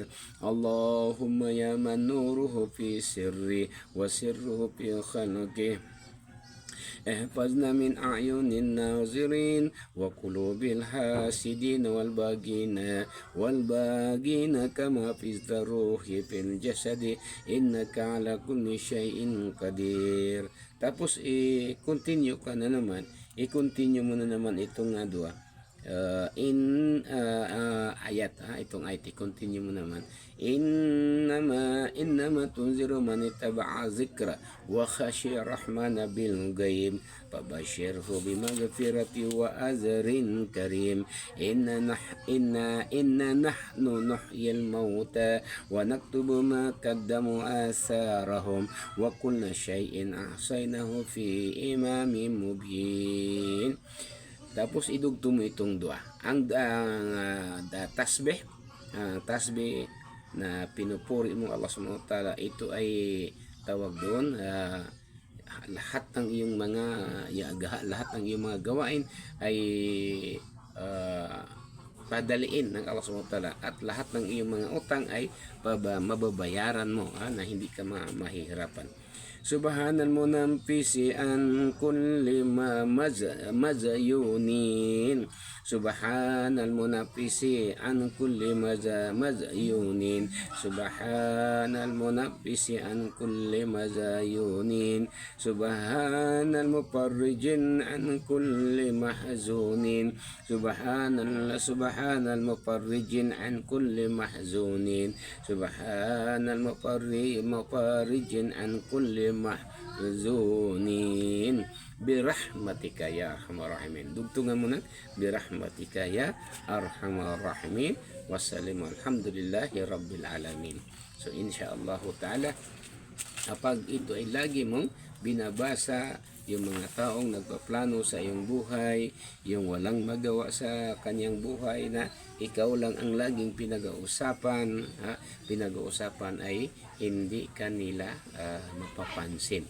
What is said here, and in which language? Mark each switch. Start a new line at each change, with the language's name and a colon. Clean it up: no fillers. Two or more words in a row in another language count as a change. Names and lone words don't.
Arabic: اللهم يا من نوره في سره وسره في خلقه, احفظنا من أعين الناظرين وقلوب الحاسدين والباغين كما في الروح في الجسد إنك على كل شيء قدير.
Filipino: Tapos i-continue ka na naman, i-continue mo na naman itong dua. Ayat, itong ayat, i-continue mo naman.
Arabic: إنما تنذر من اتبع الذكر وخشي الرحمن بالغيب فبشره بمغفرة وأجر كريم. إنا نحن نحيي الموتى ونكتب ما قدموا وآثارهم وكل شيء أحصيناه في إمام مبين.
Filipino: Tapos idugtong mo itong dua. Ang tasbih na pinupuri mo
Arabic: الله سبحانه وتعالى,
Filipino: ito ay tawag doon lahat ng iyong mga lahat ng iyong mga gawain ay padaliin ng
Arabic: الله سبحانه وتعالى,
Filipino: at lahat ng iyong mga utang ay mababayaran mo na hindi ka mahihirapan.
Arabic: سبحان المنفس عن كل مزيون. سبحان المنفس عن كل مزيون. سبحان المنفس عن كل مزيون. سبحان المفرج عن كل محزون. سبحان المفرج عن كل محزون. سبحان المفرج عن كل محزون. برحمتك يا أرحم الراحمين.
Filipino: Dugtungan mo na,
Arabic: برحمتك يا أرحم الراحمين. والسلام الحمد لله رب العالمين.
Filipino: So
Arabic: إن شاء الله تعالى,
Filipino: kapag ito ay lagi mong binabasa, yung mga taong nagpaplano sa iyong buhay, yung walang magawa sa kanyang buhay na ikaw lang ang laging pinag-uusapan, ay hindi kanila mapapansin.